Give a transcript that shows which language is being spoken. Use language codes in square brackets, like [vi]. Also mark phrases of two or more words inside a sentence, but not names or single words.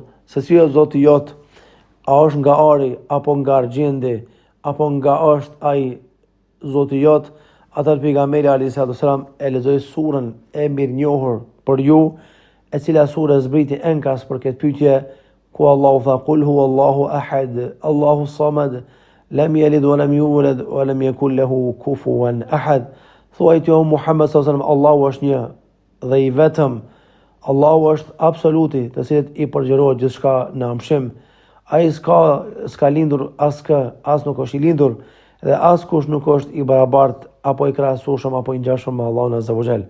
[sq] se si është Zoti jot, a është nga ari apo nga argjendi, apo nga është ai Zoti jot, atëherë pejgamberi [ar] عليه الصلاة والسلام [sq] e lexoi surën e mirënjohur për ju, e cila surë zbriti enkas për këtë pyetje, ku Allahu tha [ar] قل هو الله أحد، الله الصمد، لم يلد ولم يولد ولم يكن له كفوا أحد. [sq] Thuaj ti o Muhammed [ar] صلى الله عليه وسلم, [sq] Allahu është një dhe i vetëm, Allahu është absoluti, të cilët i përgjërohet gjithçka në amshim. Ai s'ka lindur askë, as nuk është i lindur, dhe askush nuk është i barabartë apo i krahasueshëm apo i ngjashëm me Allahun [ar] عز وجل.